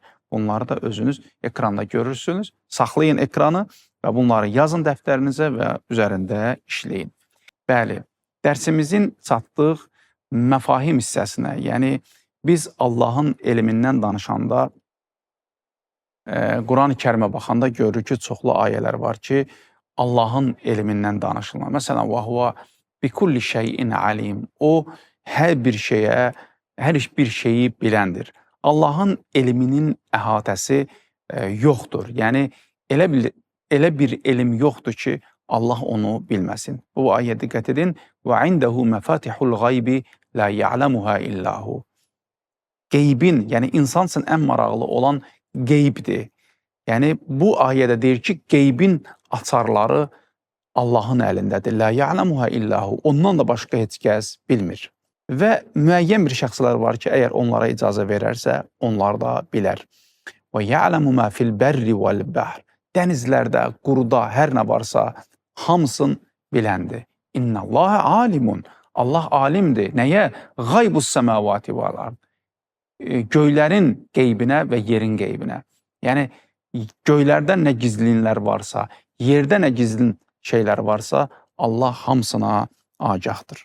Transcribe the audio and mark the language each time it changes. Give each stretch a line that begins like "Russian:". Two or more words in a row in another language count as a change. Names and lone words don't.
Azerbaijani: Bunları da özünüz ekranda görürsünüz. Saxlayın ekranı və bunları yazın dəftərinizə və üzərində işləyin. Bəli, dərsimizin çatdıq məfahim hissəsinə, yəni biz Allahın elmindən danışanda, Quran-ı Kərimə baxanda görürük ki, çoxlu ayələr var ki, Allahın elmindən danışılır. Məsələn,
Arabic: وَهُوَ بِكُلِّ شَيْءٍ عَلِيمٍ.
Azerbaijani: O, hər bir şeyi biləndir. Allahın elminin əhatəsi yoxdur. Yəni, elə bir elm yoxdur ki, Allah onu bilməsin. Bu ayəyə diqqət edin.
Arabic: وَعِنْدَهُ مَفَاتِحُ الْغَيْبِ لَا يَعْلَمُهَا إِلَّا هُ.
Azerbaijani: Qeybin, yəni insan üçün ən maraqlı olan qeybdir. Yəni, bu ayədə deyir ki, qeybin açarları Allahın əlindədir.
Arabic: لَا يَعْلَمُهَا إِلَّا هُ.
Azerbaijani: Ondan da başqa heç kəs bilmir. Və müəyyən bir şəxslər var ki, əgər onlara icazə verərsə, onlar da bilər.
Arabic: وَيَعْلَمُ مَا فِي الْبَرِّ وَالْبَحْرِ.
Azerbaijani: Dənizlərdə, quruda, hər nə varsa, hamısın biləndir.
Arabic: إنَّ اللهَ عليمٌ.
Azerbaijani: Allah alimdir. Nəyə?
Arabic: غيب السماوات والأرض.
Azerbaijani: Göylərin qeybinə və yerin qeybinə. Yəni, göylərdə nə gizlinlər varsa, yerdə nə gizlin şeylər varsa, Allah hamısına agahdır.